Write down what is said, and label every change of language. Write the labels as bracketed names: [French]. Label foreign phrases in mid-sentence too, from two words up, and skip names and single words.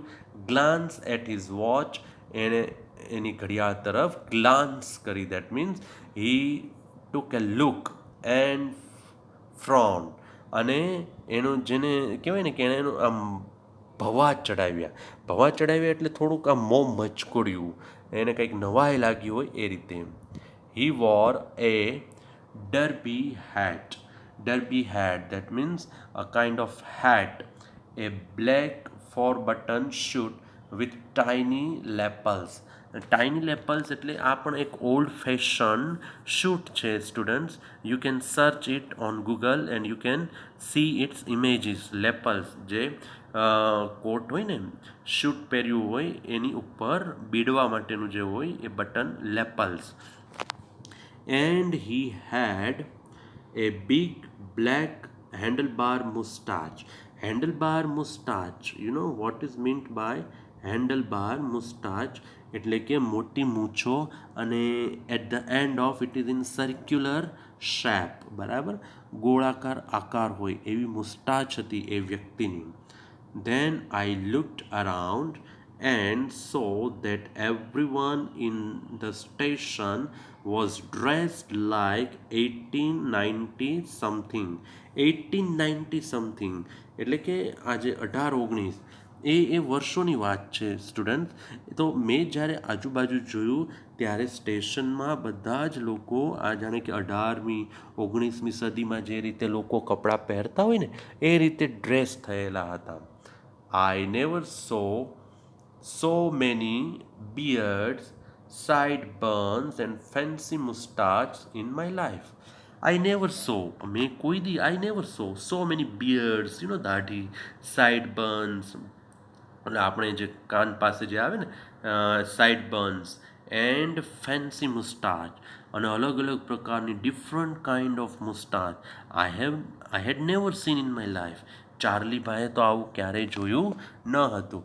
[English] glance at his watch, [Gujarati] એણે એની ઘડિયાળ તરફ ગ્લાન્સ કરી, [English] that means he took a look and frown, [Gujarati] અને એનું જેને કહેવાય ને કે એણે એનું આમ ભવા ચડાવ્યા. ભવા ચડાવ્યા એટલે થોડુંક આમ મોં મચકોડ્યું, એને કંઈક નવાઈ લાગી હોય એ રીતે. [English] He wore a derby hat. Derby hat, that means a kind of hat, a black four button suit with tiny lapels. tiny lapels [Gujarati] એટલે આ પણ એક [English] old fashion suit [Gujarati] છે સ્ટુડન્ટ્સ. [English] You can search it on Google and you can see its images. [Gujarati] લેપલ્સ જે કોટ હોય ને, શૂટ પહેર્યું હોય એની ઉપર બીડવા માટેનું જે હોય એ [English] button lapels. And he had a big black handlebar mustache. Handlebar mustache, you know what is meant by handlebar mustache? [Gujarati] એટલે કે મોટી મૂછો, અને [English] at the end of it is in circular shape, [Gujarati] બરાબર, ગોળાકાર આકાર હોય એવી મુસ્ટાચ હતી એ વ્યક્તિની. [English] Then I looked around and saw that everyone in the station was dressed like 1890 something. [Gujarati] 1890 something એટલે કે આજે 1819 એ વર્ષોની વાત છે સ્ટુડન્ટ. તો મેં જ્યારે આજુબાજુ જોયું ત્યારે સ્ટેશનમાં બધા જ લોકો આ જાણે કે 18મી 19મી સદીમાં જે રીતે લોકો કપડાં પહેરતા હોય ને એ રીતે ડ્રેસ થયેલા હતા. [English] I never saw so many beards, sideburns and fancy mustaches in my life. I never saw, [Gujarati] મેં કોઈ દી [English] I never saw so many beards, you know, દાઢી, sideburns, [Gujarati] એટલે આપણે જે કાન પાસે જે આવે ને [English] sideburns, and fancy mustache, [Gujarati] અને અલગ અલગ પ્રકારની [English] different kind of mustache I had never seen in my life. [Gujarati] ચાર્લીભાઈએ તો આવું ક્યારેય જોયું ન હતું.